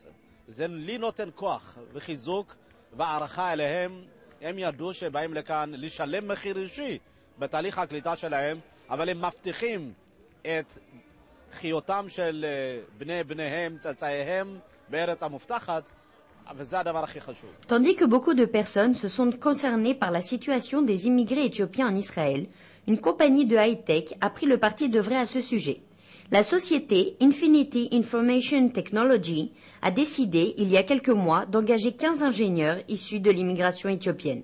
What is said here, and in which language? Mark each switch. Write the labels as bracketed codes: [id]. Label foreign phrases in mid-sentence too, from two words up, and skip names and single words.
[he] זה לי נותן כוח וחיזוק והערכה אליהם. הם ידעו שבאים לכאן לשלם מחיר אישי בתהליך הקליטה שלהם, אבל הם מבטיחים את חיותם של בניהם, צאצאיהם בארץ המובטחת, וזה הדבר הכי חשוב. [fr] Tandis que beaucoup de personnes se sont concernées par la situation des immigrés éthiopiens en Israël, une compagnie de high-tech a pris le parti d'œuvrer à ce sujet. La société Infinity Information Technology a décidé, il y a quelques mois, d'engager 15 ingénieurs issus de l'immigration éthiopienne.